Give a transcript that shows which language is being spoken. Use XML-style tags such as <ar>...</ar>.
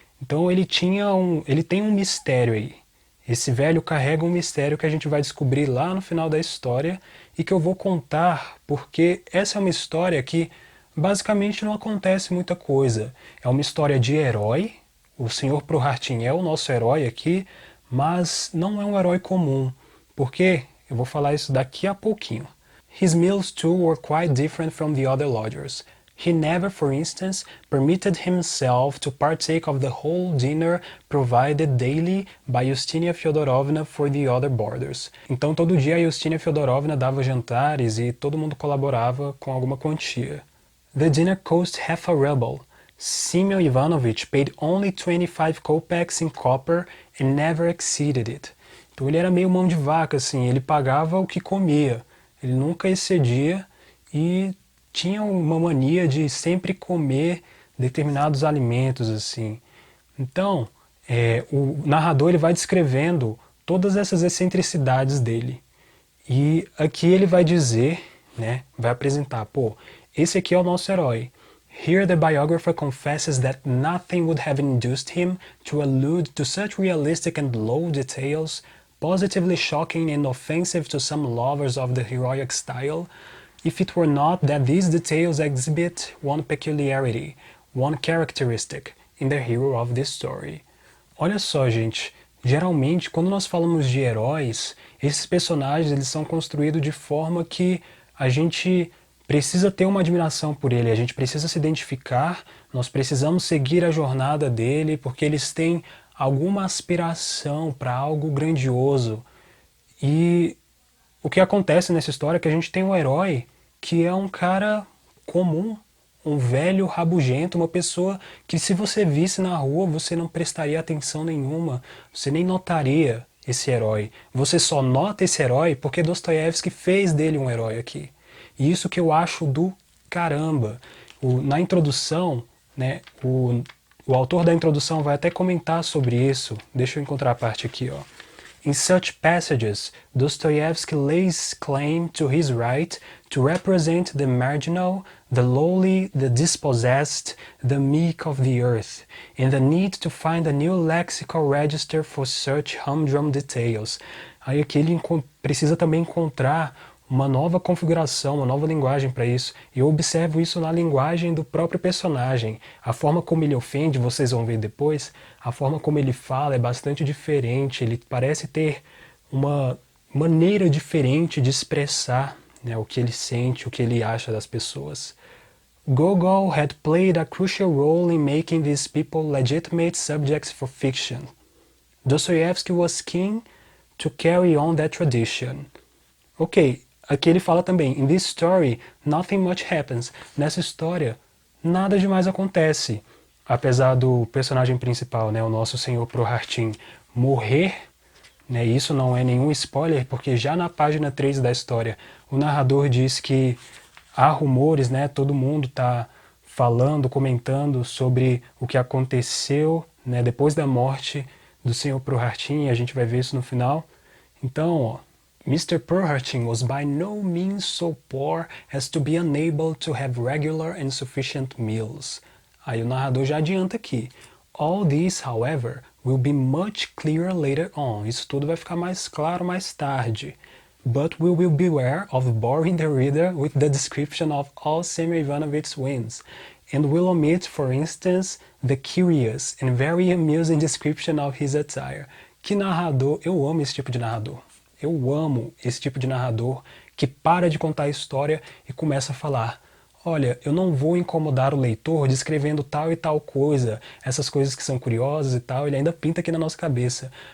<pt>Então ele tem um mistério aí. Esse velho carrega um mistério que a gente vai descobrir lá no final da história e que eu vou contar porque essa é uma história que basicamente não acontece muita coisa. É uma história de herói, o Sr. Prokhartchin é o nosso herói aqui, mas não é um herói comum, porque eu vou falar isso daqui a pouquinho.</pt> <en>His meals too were quite different from the other lodgers. He never, for instance, permitted himself to partake of the whole dinner provided daily by Yustinia Fyodorovna for the other boarders.</en> <pt>Então todo dia a Yustinia Fyodorovna dava jantares e todo mundo colaborava com alguma quantia.</pt> <en>The dinner cost half a ruble. Semyon Ivanovich paid only 25 kopecks in copper and never exceeded it.</en> <pt>Então ele era meio mão de vaca, assim, ele pagava o que comia. Ele nunca excedia e tinha uma mania de sempre comer determinados alimentos, assim. Então, o narrador ele vai descrevendo todas essas excentricidades dele. E aqui ele vai dizer, né, vai apresentar, pô, esse aqui é o nosso herói.</pt> <en>Here the biographer confesses that nothing would have induced him to allude to such realistic and low details, positively shocking and offensive to some lovers of the heroic style, if it were not that these details exhibit one peculiarity, one characteristic, in the hero of this story.</en> <pt>Olha só, gente, geralmente quando nós falamos de heróis, esses personagens eles são construídos de forma que a gente precisa ter uma admiração por ele, a gente precisa se identificar, Nós precisamos seguir a jornada dele porque eles têm alguma aspiração para algo grandioso. E o que acontece nessa história é que a gente tem um herói que é um cara comum, um velho rabugento, uma pessoa que se você visse na rua você não prestaria atenção nenhuma, você nem notaria esse herói. Você só nota esse herói porque Dostoiévski fez dele um herói aqui. E isso que eu acho do caramba. Na introdução, né, o autor da introdução vai até comentar sobre isso. Deixa eu encontrar a parte aqui, ó.</pt> <en>In such passages, Dostoevsky lays claim to his right to represent the marginal, the lowly, the dispossessed, the meek of the earth, and the need to find a new lexical register for such humdrum details.</en> <pt>Aí aqui ele precisa também encontrar uma nova configuração, uma nova linguagem para isso. E eu observo isso na linguagem do próprio personagem. A forma como ele ofende, vocês vão ver depois, a forma como ele fala é bastante diferente. Ele parece ter uma maneira diferente de expressar, né, o que ele sente, o que ele acha das pessoas.</pt> <en>Gogol had played a crucial role in making these people legitimate subjects for fiction. Dostoevsky was keen to carry on that tradition.</en> <pt>Ok, aqui ele fala também,</pt> <en>in this story, nothing much happens.</en> <pt>Nessa história, nada demais acontece. Apesar do personagem principal, né, o nosso senhor Prokhartchin, morrer, né, isso não é nenhum spoiler, porque já na página 3 da história, o narrador diz que há rumores, né, todo mundo está falando, comentando sobre o que aconteceu, né, depois da morte do senhor Prokhartchin, e a gente vai ver isso no final. Então, ó, Mr.</pt> <en>Prokhartchin was by no means so poor as to be unable to have regular and sufficient meals.</en> <pt>Aí o narrador já adianta aqui.</pt> <en>All this, however, will be much clearer later on.</en> <pt>Isso tudo vai ficar mais claro mais tarde.</pt> <en>But we will beware of boring the reader with the description of all Semyon Ivanovitch's whims, and will omit, for instance, the curious and very amusing description of his attire.</en> <pt>Que narrador, eu amo esse tipo de narrador. Eu amo esse tipo de narrador que para de contar a história e começa a falar: olha, eu não vou incomodar o leitor descrevendo tal e tal coisa, essas coisas que são curiosas e tal, ele ainda pinta aqui na nossa cabeça.</pt>